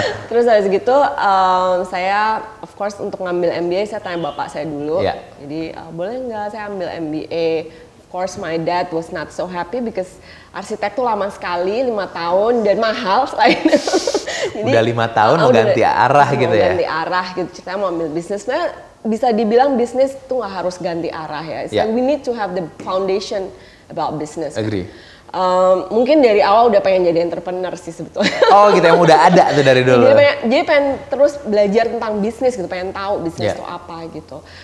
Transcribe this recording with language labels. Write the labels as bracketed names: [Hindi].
[Indonesian] Terus habis gitu saya [English] of course [Indonesian] untuk ngambil MBA saya tanya bapak saya dulu. [English] Yeah. [Indonesian] Jadi boleh nggak saya ambil MBA? [English] Of course my dad was not so happy because [Indonesian] arsitek tuh lama sekali 5 tahun dan mahal selain. Jadi, udah 5 tahun mau ganti arah gitu ya? Ganti arah gitu. Ceritanya mau ambil bisnis. Nah, bisa dibilang bisnis tuh nggak harus ganti arah ya. [English] So we need to have the foundation about business. Agree. [Indonesian] Mungkin dari awal udah pengen jadi entrepreneur sih sebetulnya. Oh gitu, yang udah ada tuh dari dulu. Jadi pengen terus belajar tentang bisnis gitu, pengen tahu bisnis itu apa gitu.